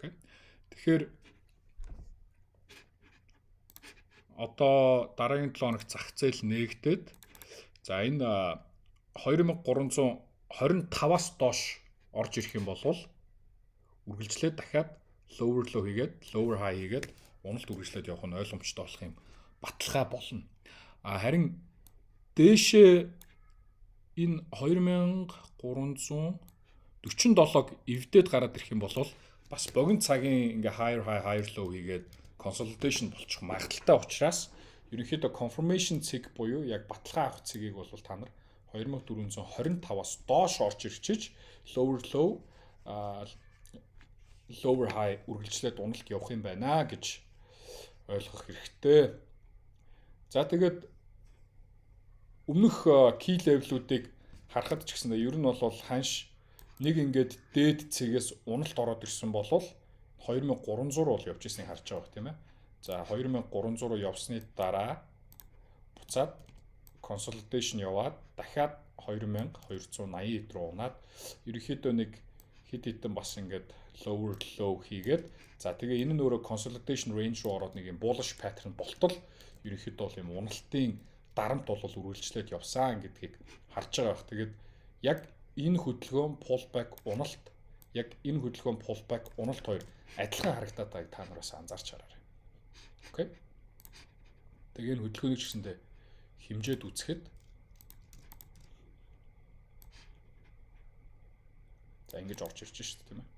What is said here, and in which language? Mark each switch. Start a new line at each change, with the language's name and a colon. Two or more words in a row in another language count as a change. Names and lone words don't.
Mongolian: Окей. Тэгэхээр одоо дараагийн 7 хоногт зах зээл нээгдээд за энэ 2325-аас доош орж ирэх юм бол үргэлжлээд дахиад
English: lower low
Mongolian: хийгээд
English: lower high
Mongolian: хийгээд уналт үргэлжлээд явах нь ойлгомжтой болох юм баталгаа болно. Харин дээшээ энэ 2347-г эвдээд гараад ирэх юм бол бас богино цагийн ингээ
English: higher high higher low
Mongolian: хийгээд consolidation болчих магадaltaй учраас ерөнхийдөө confirmation цэг буюу яг баталгаа авах цэгийг бол та нар 2425-аас доош орж ирчиж
English: lower low lower high
Mongolian: үргэлжлээд уналт явах юм байна гэж ойлгох хэрэгтэй. За тэгээд өмнөх
English: key level-
Mongolian: үүдийг харахад ч гэсэн ер нь бол ханш нэг ингээд дээд цэгээс уналт ороод ирсэн бол 2300 бол явж ирснийг харж байгаа тийм ээ. За 2300 руу явсны дараа буцаад consolidation яваад дахиад 2280 руу унаад ерөнхийдөө нэг хэд хэдэн бас ингээд
English: lower low
Mongolian: хийгээд за тэгээ энэ нь өөрөө
English: consolidation range
Mongolian: руу ороод нэг юм
English: bullish pattern
Mongolian: болтол ерөнхийдөө бол юм уналтын дарамт бол үргэлжлээд явсан гэдгийг харж байгаа бах. Тэгээд яг энэ хөдөлгөөн pullback уналт яг энэ хөдөлгөөн pullback уналт хоёр адилхан харагдаад байгааг та нараас анзаарч хараарай. Окей. Тэгээ энэ хөдөлгөөнийг ч гэсэндээ хэмжээд үзэхэд за ингэж орж ирж шүү дээ тийм ээ.